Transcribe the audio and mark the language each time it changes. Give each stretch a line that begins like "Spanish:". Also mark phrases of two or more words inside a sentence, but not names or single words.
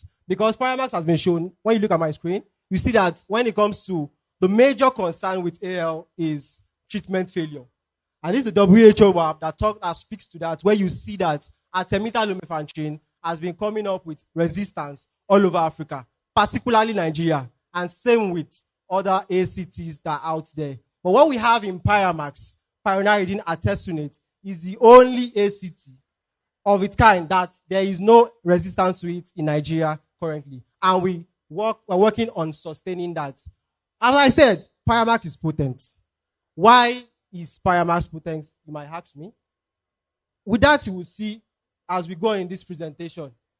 English: Because Pyramax has been shown, when you look at my screen, you see that when it comes to the major concern with AHEL is treatment failure. And this is the WHO map that speaks to that, where you see that artemether-lumefantrine has been coming up with resistance all over Africa, particularly Nigeria, and same with other ACTs that are out there. But what we have in Pyramax, pyrrolidine artesunate, is the only ACT of its kind that there is no resistance to it in Nigeria currently. And we're working on sustaining that. As I said, Pyramax is potent. Why is Pyramax potent, you might ask me? With that, you will see as we go in this presentation.